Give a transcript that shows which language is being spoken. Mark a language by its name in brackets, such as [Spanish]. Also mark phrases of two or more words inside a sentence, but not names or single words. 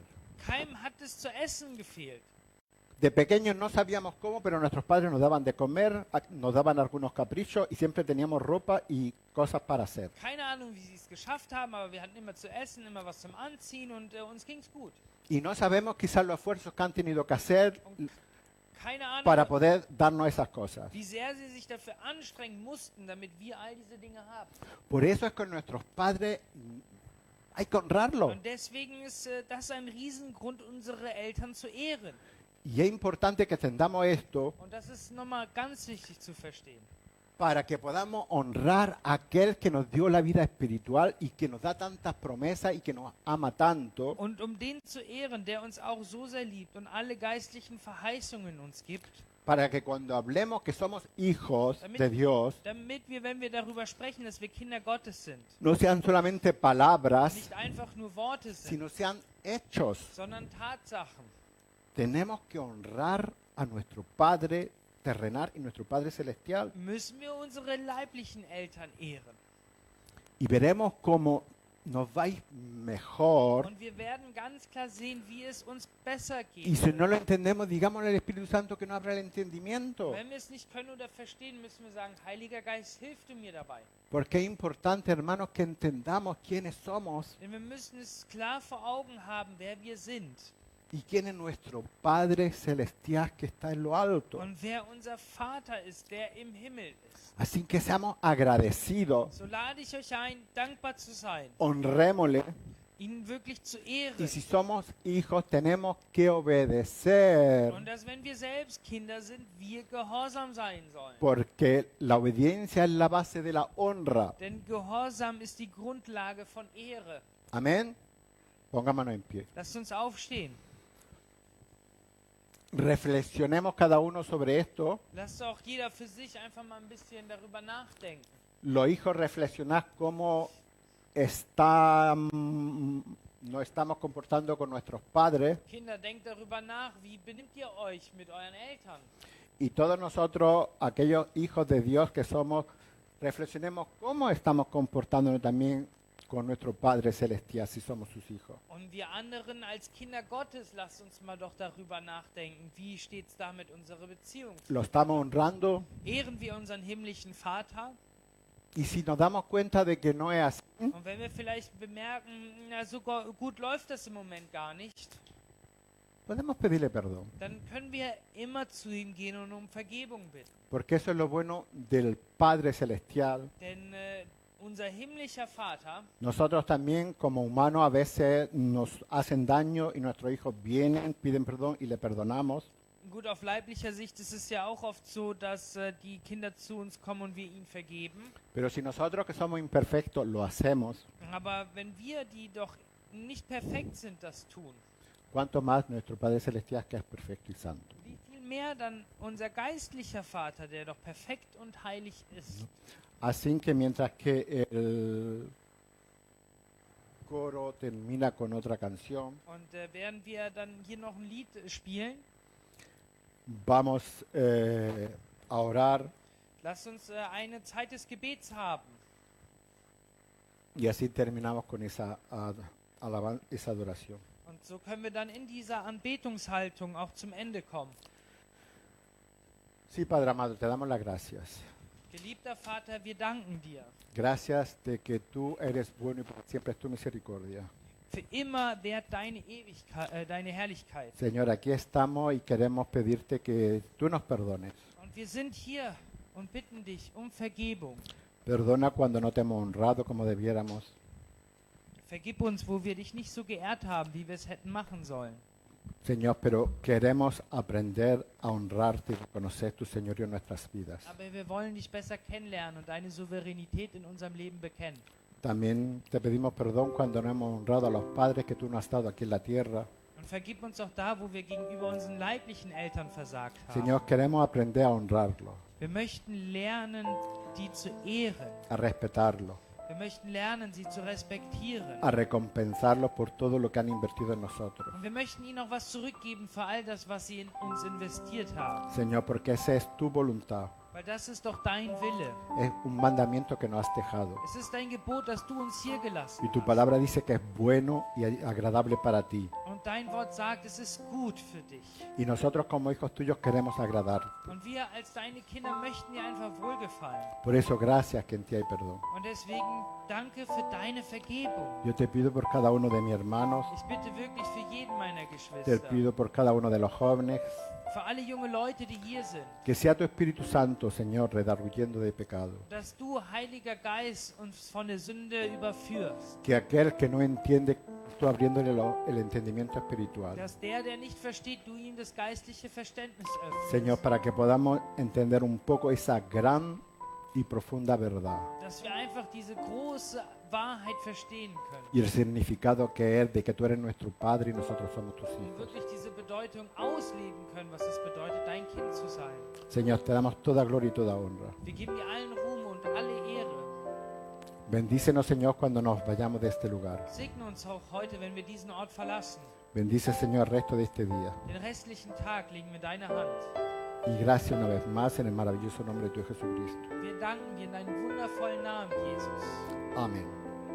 [German] Keinem hat es zu essen gefehlt. [Spanish] De pequeños no sabíamos cómo, pero nuestros padres nos daban de comer, nos daban algunos caprichos y siempre teníamos ropa y cosas para hacer. [German] Keine Ahnung, wie sie es geschafft haben, aber wir hatten immer zu essen, immer was zum Anziehen und uns ging's gut. [Spanish] Y no sabemos quizás los esfuerzos que han tenido que hacer [German] Keine Ahnung, [Spanish] para poder darnos esas cosas. [German] wie sehr sie sich dafür anstrengen mussten, damit wir all diese Dinge haben. [Spanish] Por eso es que nuestros padres hay que honrarlos. [German] Und deswegen ist das ein Riesengrund, unsere Eltern zu ehren. [Spanish] Y es importante que entendamos esto [German] Und das ist nochmal ganz wichtig zu verstehen. [Spanish] para que podamos honrar a aquel que nos dio la vida espiritual y que nos da tantas promesas y que nos ama tanto, [German] Und um den zu ehren, der uns auch so sehr liebt und alle geistlichen Verheißungen uns gibt, [Spanish] para que cuando hablemos que somos hijos de Dios, [German] damit wir, wenn wir darüber sprechen, dass wir Kinder Gottes sind, [Spanish] no sean solamente palabras, [German] nicht einfach nur Worte sind, [Spanish] sino sean hechos. [German] sondern Tatsachen. [Spanish] Tenemos que honrar a nuestro Padre terrenal y nuestro Padre celestial. [German] Müssen wir unsere leiblichen Eltern ehren. [Spanish] Y veremos cómo nos va a ir mejor. [German] Und wir werden ganz klar sehen, wie es uns besser geht. [Spanish] Y si no lo entendemos, digámosle al Espíritu Santo que nos abra el entendimiento. [German] Wenn wir es nicht können oder verstehen, müssen wir sagen, Heiliger Geist, hilf du mir dabei. [Spanish] Porque es importante, hermanos, que entendamos quiénes somos [German] Denn wir müssen es klar vor Augen haben, wer wir sind [Spanish] y quién es nuestro Padre celestial que está en lo alto. [German] und wer unser Vater ist, der im Himmel ist. [Spanish] Así que seamos agradecidos, [German] So lade ich euch ein, dankbar zu sein, [Spanish] honrémosle. [German] ihn wirklich zu [Spanish] Y [German] ehren. [Spanish] si somos hijos, tenemos que obedecer. [German] Und dass, wenn wir selbst Kinder sind, wir gehorsam sein sollen. [Spanish] Porque la obediencia es la base de la honra. [German] Denn Gehorsam ist die Grundlage von Ehre. [Spanish] Amén. Pongámonos en pie. [German] Lasst uns aufstehen. [Spanish] Reflexionemos cada uno sobre esto. [German] Lasst auch jeder für sich einfach mal ein bisschen darüber nachdenken. [Spanish] Los hijos reflexionad cómo nos estamos comportando con nuestros padres. [German] Kinder, denkt darüber nach, wie benimmt ihr euch mit euren Eltern? [Spanish] Y todos nosotros, aquellos hijos de Dios que somos, reflexionemos cómo estamos comportándonos también con nuestro Padre Celestial si somos sus hijos. [German] Und wir anderen als Kinder Gottes, lasst uns mal doch darüber nachdenken, wie steht es da mit unserer Beziehung? [Spanish] ¿Lo estamos honrando? [German] Ehren wir unseren himmlischen Vater? [Spanish] Y si nos damos cuenta de que no es así, [German] Und wenn wir vielleicht bemerken, na, so gut läuft das im Moment gar nicht, [Spanish] podemos pedirle perdón. [German] dann können wir immer zu ihm gehen und um Vergebung bitten. [Spanish] Porque eso es lo bueno del Padre Celestial. [German] Denn unser himmlischer Vater, [Spanish] Nosotros también como humanos a veces nos hacen daño y nuestros hijos vienen, piden perdón y le perdonamos. [German] gut, auf leiblicher Sicht ist es ja auch oft so, dass die Kinder zu uns kommen und wir ihnen vergeben. [Spanish] Pero si nosotros que somos imperfectos lo hacemos, [German] Aber wenn wir, die doch nicht perfekt sind, das tun, [Spanish] ¿cuánto más nuestro Padre Celestial que es perfecto y santo? [German] wie viel mehr dann unser geistlicher Vater, der doch perfekt und heilig ist. [Spanish] Así que mientras que el coro termina con otra canción, [German] Und während wir dann hier noch ein Lied spielen, [Spanish] vamos a orar [German] lasst uns eine Zeit des Gebets haben. [Spanish] y así terminamos con esa esa adoración. [German] Und so können wir dann in dieser Anbetungshaltung auch zum Ende kommen. [Spanish] Sí, Padre amado, te damos las gracias. [German] Geliebter Vater, wir danken dir. [Spanish] Gracias de que tú eres bueno y por siempre es tu misericordia. [German] Für immer währt deine Ewigkeit, deine Herrlichkeit. [Spanish] Señor, aquí estamos y queremos pedirte que tú nos perdones. [German] Und wir sind hier und bitten dich um Vergebung. [Spanish] Perdona cuando no te hemos honrado como debiéramos. [German] Vergib uns, wo wir dich nicht so geehrt haben, wie wir es hätten machen sollen. [Spanish] Señor, pero queremos aprender a honrarte y reconocer tu señorío en nuestras vidas. [German] Aber wir wollen dich besser kennenlernen und deine Souveränität in unserem Leben bekennen. [Spanish] También te pedimos perdón cuando no hemos honrado a los padres que tú nos has dado aquí en la tierra. [German] Und vergib uns auch da, wo wir gegenüber unseren leiblichen Eltern versagt haben. [Spanish] Señor, queremos aprender a honrarlo, [German] Wir möchten lernen, die zu ehren. [Spanish] a respetarlo, [German] Wir möchten lernen, sie zu respektieren. [Spanish] a recompensarlo por todo lo que han invertido en nosotros. [German] Und wir möchten ihnen auch was zurückgeben für all das, was sie in uns investiert haben. [Spanish] Señor, porque esa es tu voluntad. [German] Weil das ist doch dein Wille. [Spanish] Es un mandamiento que nos has dejado. [German] Es ist dein Gebot, das du uns hier gelassen [Spanish] Y tu [German] hast. [Spanish] palabra dice que es bueno y agradable para ti. [German] Und dein Wort sagt, es ist gut für dich. [Spanish] Y nosotros como hijos tuyos queremos agradarte. [German] Und wir als deine Kinder möchten dir einfach wohlgefallen. [Spanish] Por eso gracias que en ti hay perdón. [German] Und deswegen danke für deine Vergebung. [Spanish] Yo te pido por cada uno de mis hermanos, [German] Ich bitte wirklich für jeden meiner [Spanish] te [German] Geschwister, [Spanish] pido por cada uno de los jóvenes, [German] für alle junge Leute, die hier sind, [Spanish] que sea tu Espíritu Santo, Señor, redarguyendo de pecado. [German] dass du, Heiliger Geist, uns von der Sünde überführst. [Spanish] Que aquel que no entiende, tú abriéndole el entendimiento espiritual. [German] Dass der nicht versteht, du ihm das geistliche Verständnis öffnest. [Spanish] Señor, para que podamos entender un poco esa gran y profunda verdad [German] Dass wir einfach diese große Wahrheit verstehen können. [Spanish] y el significado que es de que tú eres nuestro Padre y nosotros somos tus [German] Und [Spanish] hijos. [German] wirklich diese Bedeutung ausleben können, was es bedeutet, dein Kind zu sein. [Spanish] Señor, te damos toda gloria y toda honra. [German] Wir geben dir allen Ruhm und alle Ehre. [Spanish] Bendícenos, Señor, cuando nos vayamos de este lugar. [German] Segne uns auch heute, wenn wir diesen Ort verlassen. [Spanish] Bendice, Señor, el resto de este día. [German] Den restlichen Tag legen wir in deine Hand. [Spanish] Y gracias una vez más en el maravilloso nombre de tu Jesucristo. [German] Wir danken dir in deinem wundervollen Namen, Jesus. [Spanish] Amén.